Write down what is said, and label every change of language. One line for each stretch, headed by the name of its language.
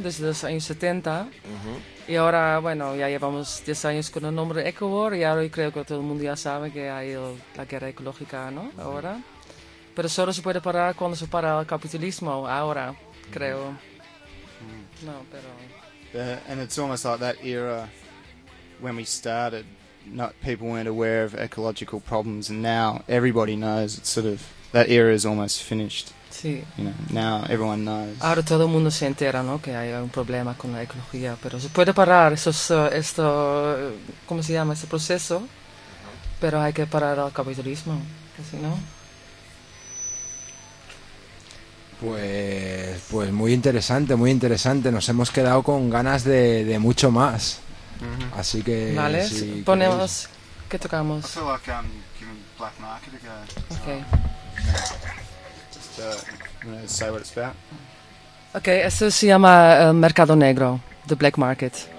Spanish: Desde los años 70. Uh-huh. Y ahora, bueno, ya llevamos 10 años con el nombre EcoWar y ahora creo que todo el mundo ya sabe que hay la guerra ecológica, ¿no? Uh-huh. Ahora. Pero solo se puede parar cuando se para el capitalismo, ahora, creo. Mm. No, pero...
English: And it's almost like that era when we started, not people weren't aware of ecological problems, and now everybody knows, it's sort of, that era is almost finished.
Spanish: Sí.
English: You know, now everyone knows.
Spanish: Ahora todo el mundo se entera, ¿no?, que hay un problema con la ecología, pero se puede parar esto, ¿cómo se llama?, ese proceso, pero hay que parar el capitalismo, que si no... Pues muy interesante, muy interesante. Nos hemos quedado con ganas de mucho más. Mm-hmm. Así que... Vale, si ponemos... Queréis. ¿Qué tocamos?
English: I feel like I'm giving Black Market a go. Okay. Just say what it's about.
Spanish: Okay, esto se llama El Mercado Negro, The Black Market.